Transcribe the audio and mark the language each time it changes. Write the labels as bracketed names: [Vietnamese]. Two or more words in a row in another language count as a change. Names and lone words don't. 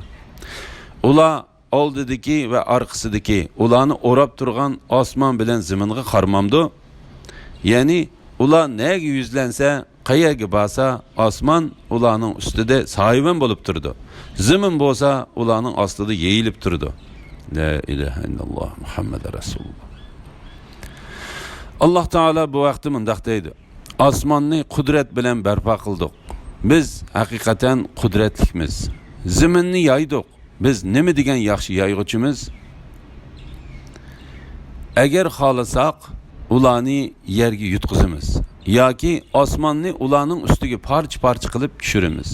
[Uzbek] Ular oldidagi va orqasidagi ularni o'rab turgan osmon bilan zaminga qarmamdi. Ya'ni ular nega yuzlansa, qayerga borsa, osmon ularning ustida soyibon bo'lib turdi. Zamin bo'lsa, ularning ostida yeyilib turdi. [Arabic] لا إله إلا الله محمد رسول الله. [Uzbek] Allah Teala bu vaqtda mundaq deydi. Osmonni qudrat bilan barpo qildik. Biz haqiqatan qudratlikmiz. Zaminni yaydik. Biz nima degan yaxshi yayg'uchimiz? Agar xohlasak, ularni yerga yutqizamiz yoki osmonni ularning ustiga parcha-parcha qilib tushiramiz.